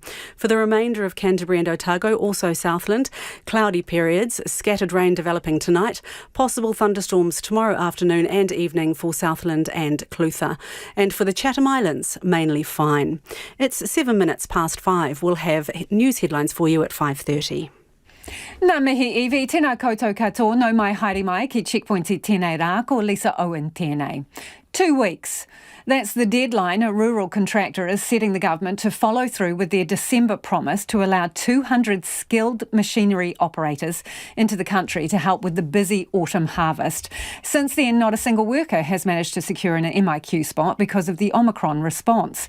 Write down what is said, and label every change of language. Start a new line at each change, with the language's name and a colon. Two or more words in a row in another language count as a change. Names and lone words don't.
English: For the remainder of Canterbury and Otago, also Southland, cloudy periods, scattered rain developing tonight, possible thunderstorms tomorrow afternoon and evening for Southland and Clutha. And for the Chatham Islands, mainly fine. It's 7 minutes past 5. We'll have news headlines for you at 5:30.
Māori: Nā mihi iwi, tēnā koutou katoa, no mai haere mai ki Checkpoint I tēnei rā, ko Lisa Owen tēnei.
English: 2 weeks. That's the deadline a rural contractor is setting the government to follow through with their December promise to allow 200 skilled machinery operators into the country to help with the busy autumn harvest. Since then, not a single worker has managed to secure an MIQ spot because of the Omicron response.